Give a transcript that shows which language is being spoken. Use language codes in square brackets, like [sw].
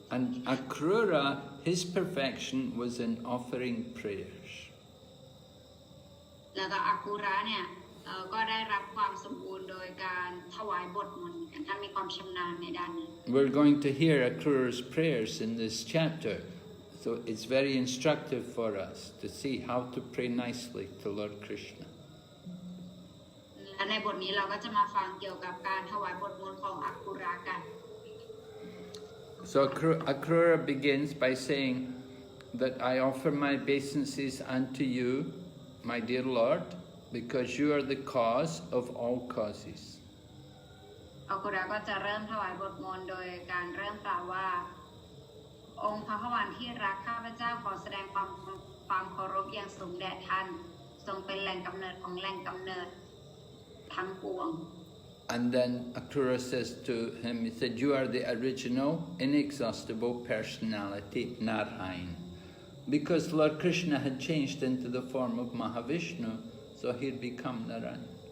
[en] And Akrura, his perfection was in offering prayers. [th] แล้วก็อากุระเนี่ยก็ได้รับความสมบูรณ์โดยการถวายบทมนต์ท่านมีความชำนาญในด้านนี้ [en] We're going to hear Akrura's prayers in this chapter, so it's very instructive for us to see how to pray nicely to Lord Krishna. [th] และในบทนี้เราก็จะมาฟังเกี่ยวกับการถวายบทมนต์ของอากุระกัน [en] So Akrura begins by saying that I offer my obeisances unto you, my dear Lord, because you are the cause of all causes. [th] อากุระก็จะเริ่มถวายบทมนต์โดยการเริ่มกล่าวว่าองค์พระพวันที่รักข้าพเจ้าขอแสดงความเคารพอย่างสูงแด่ท่านทรงเป็นแหล่งกำเนิดของแหล่งกำเนิดทั้งปวง [en] And then Akrura says to him, he said, you are the original, inexhaustible personality, Narayan. Because Lord Krishna had changed into the form of Mahavishnu, so he had become Narayan.